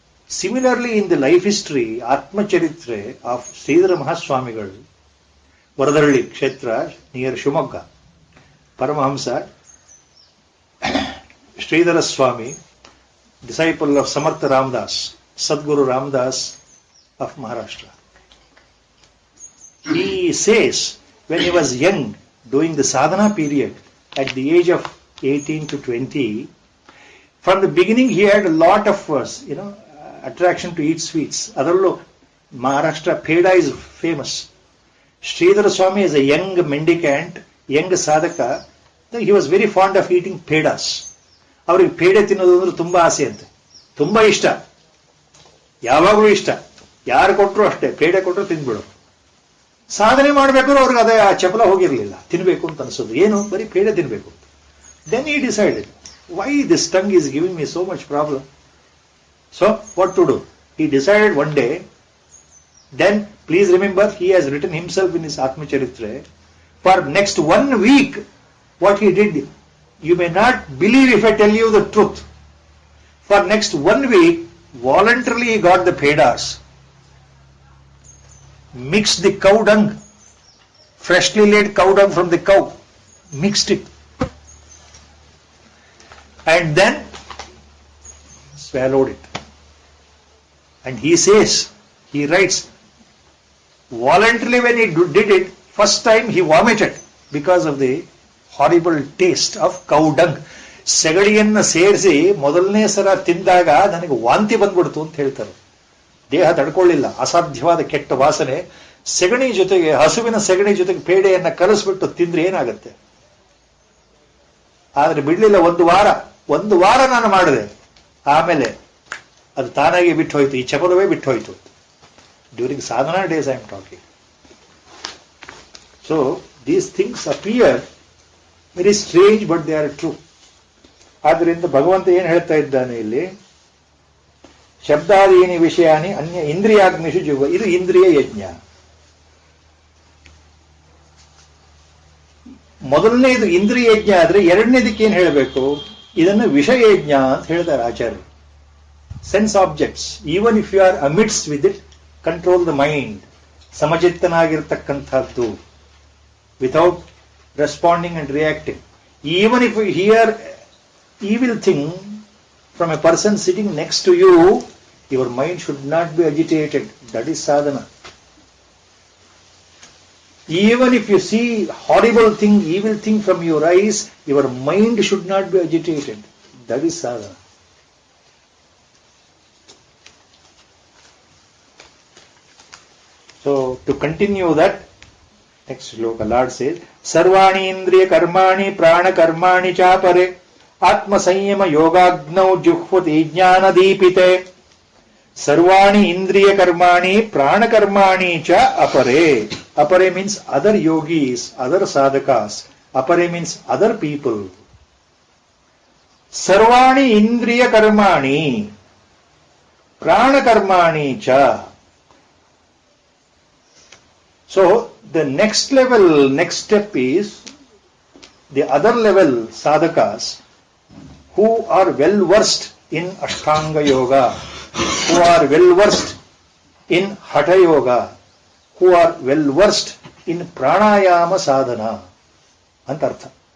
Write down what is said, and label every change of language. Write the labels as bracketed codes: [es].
[en] Similarly in the life history, ಆತ್ಮಚರಿತ್ರೆ of Sridhara ಮಹಾಸ್ವಾಮಿಗಳು, ವರದಹಳ್ಳಿ ಕ್ಷೇತ್ರ near Shivamogga, Paramahamsa Sridhara Swami, disciple of Samartha Ramdas, Sadguru Ramdas of Maharashtra. He says when he was young, during the sadhana period, at the age of 18 to 20, from the beginning he had a lot of attraction to eat sweets. ಅದರಲ್ಲೂ Maharashtra peda is famous. Sridhar Swami is a young mendicant, young sadhaka. He was very fond of eating pedas. [kn] ಅವರಿಗೆ ಪೇಡೆ ತಿನ್ನೋದು ಅಂದ್ರೆ ತುಂಬಾ ಆಸೆ ಅಂತೆ, ತುಂಬಾ ಇಷ್ಟ, ಯಾವಾಗಲೂ ಇಷ್ಟ. ಯಾರು ಕೊಟ್ಟರು ಅಷ್ಟೇ, ಪೇಡೆ ಕೊಟ್ಟರು ತಿಂದ್ಬಿಡು. ಸಾಧನೆ ಮಾಡ್ಬೇಕಾದ್ರೂ ಅವ್ರಿಗೆ ಅದೇ ಆ ಚಪಲ ಹೋಗಿರ್ಲಿಲ್ಲ, ತಿನ್ಬೇಕು ಅಂತ ಅನ್ಸೋದು. ಏನು, ಬರೀ ಪೇಡೆ ತಿನ್ಬೇಕು. [en] Then he decided, why this tongue is giving me so much problem? So what to do? He decided one day. Then please remember, he has written himself in his Atmacharitra. For next 1 week, what he did, you may not believe if I tell you the truth. For next 1 week, voluntarily he got the pedas, mixed the cow dung, freshly laid cow dung from the cow, mixed it, and then swallowed it. And he says, he writes, voluntarily when he did it, first time he vomited because of the horrible taste of cow dung. [kn] ಸೆಗಡಿಯನ್ನು ಸೇರಿಸಿ ಮೊದಲನೇ ಸಲ ತಿಂದಾಗ ನನಗೆ ವಾಂತಿ ಬಂದ್ಬಿಡ್ತು ಅಂತ ಹೇಳ್ತಾರೆ. ದೇಹ ತಡ್ಕೊಳ್ಳಿಲ್ಲ, ಅಸಾಧ್ಯವಾದ ಕೆಟ್ಟ ವಾಸನೆ. ಸೆಗಣಿ ಜೊತೆಗೆ, ಹಸುವಿನ ಸೆಗಣಿ ಜೊತೆಗೆ ಪೇಡೆಯನ್ನ ಕಲಸ್ಬಿಟ್ಟು ತಿಂದ್ರೆ ಏನಾಗುತ್ತೆ? ಆದ್ರೆ ಬಿಡ್ಲಿಲ್ಲ. ಒಂದು ವಾರ ನಾನು ಮಾಡಿದೆ, ಆಮೇಲೆ ಅದು ತಾನಾಗಿ ಬಿಟ್ಟು ಹೋಯ್ತು, ಈ ಚಪಲವೇ ಬಿಟ್ಟು ಹೋಯ್ತು. [en] During sadhana days I am talking. So these things appear very strange, but they are true. [kn] ಆದ್ದರಿಂದ ಭಗವಂತ ಏನ್ ಹೇಳ್ತಾ ಇದ್ದಾನೆ ಇಲ್ಲಿ, [sa] ಶಬ್ದಾದೀನಿ ವಿಷಯಾನಿ ಅನ್ಯ ಇಂದ್ರಿಯಾಗ್ನಿಷು ಜುವ. [kn] ಇದು ಇಂದ್ರಿಯ ಯಜ್ಞ. ಮೊದಲನೇದು ಇಂದ್ರಿಯ ಯಜ್ಞ ಆದ್ರೆ ಎರಡನೇದಕ್ಕೆ ಏನ್ ಹೇಳಬೇಕು? ಇದನ್ನು ವಿಷಯ ಯಜ್ಞ ಅಂತ ಹೇಳ್ತಾರೆ ಆಚಾರ್ಯ. [en] Sense objects, even if you are amidst with it, control the mind. ಸಮಚಿತ್ತನಾಗಿರ್ತಕ್ಕಂಥದ್ದು, without responding and reacting. Even if you hear evil thing from a person sitting next to you, your mind should not be agitated. That is sadhana. Even if you see horrible thing, evil thing from your eyes, your mind should not be agitated. That is sadhana. So to continue that, next shloka Lord says, [sa] sarvani indriya karmani prana karmani cha pare ಆತ್ಮ ಸಂಯಮ ಯೋಗಾಗ್ನೌ ಜುಹ್ವತಿ ಜ್ಞಾನ ದೀಪಿತೆ. ಸರ್ವಾಣಿ ಇಂದ್ರಿಯ ಕರ್ಮಾಣಿ ಪ್ರಾಣ ಕರ್ಮಾಣಿ ಚ ಅಪರೆ. [en] ಅಪರೆ means other yogis, other sadhakas. ಅಪರೆ means other people. [sa] ಸರ್ವಾಣಿ ಇಂದ್ರಿಯ ಕರ್ಮಾಣಿ ಪ್ರಾಣ ಕರ್ಮಾಣಿ ಚ. [en] So the next level, next step is the other level sadhakas who are well versed in Ashtanga Yoga, who are well versed in Hatha Yoga, who are well versed in Pranayama Sadhana. Antartha.